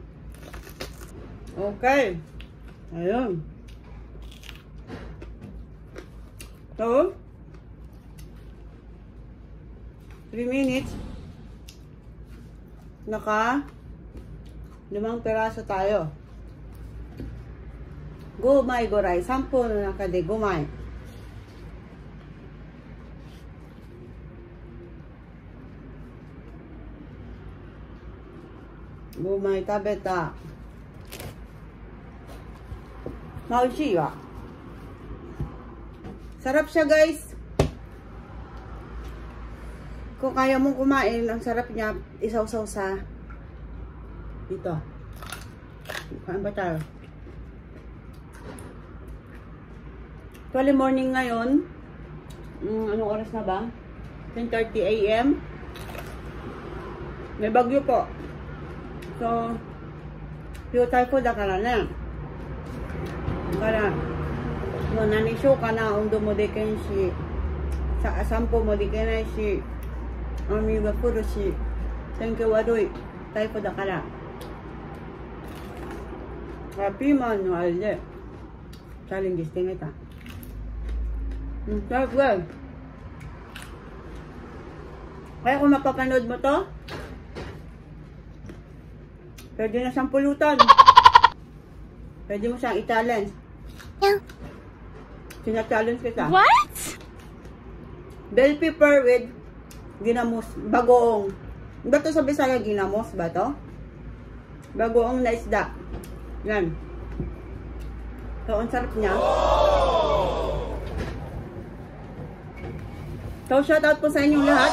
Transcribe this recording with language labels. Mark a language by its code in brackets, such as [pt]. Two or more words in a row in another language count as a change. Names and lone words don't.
[tl] Okay. Ayun. So, 3 minutes. Naka 5 peraso tayo. [ja] 5 枚ぐらい、3分の中で5枚。5枚食べた。美味しいわ。 [tl] Sarap siya guys. Kung kaya mong kumain, ang sarap niya, isaw-saw sa dito. Kain ba tayo? Actually, morning ngayon. Anong oras na ba? 10:30 AM. May bagyo po. So, yung typhoid daからね。 [ja] だから、もう何しようかな、運動もできんし、散歩もできないし、雨が降るし、天気悪い。タイプだから。ピーマンのあれで、チャレンジしてみた。 [tl] Sarap guys. Kaya kung mapapanood mo to, pwede na siyang pulutan. Pwede mo siyang i-challenge. Sina-challenge kita. What? [en] Bell pepper with ginamos, bagoong. [tl] Ba to sa Bisaya ginamos ba to? Bagoong na isda. Yan. So, ang sarap niya. So, shoutout po sa inyong lahat.